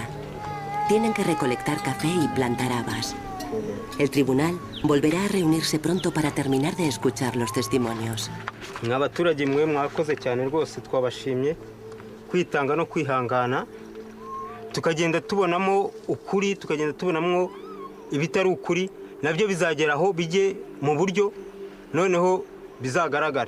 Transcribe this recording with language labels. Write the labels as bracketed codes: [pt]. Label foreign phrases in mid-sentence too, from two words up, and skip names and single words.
[es] Tienen que recolectar café y plantar habas. El tribunal volverá a reunirse pronto para terminar de escuchar los testimonios. [rw] Abaturage mwe mwakoze cyane rwose twabashimye kwitanga no kwihangana tukagenda tubonamo ukuri tukagenda tubonamo ibitari ukuri nabyo bizageraho bijye mu buryo noneho bizagaragara.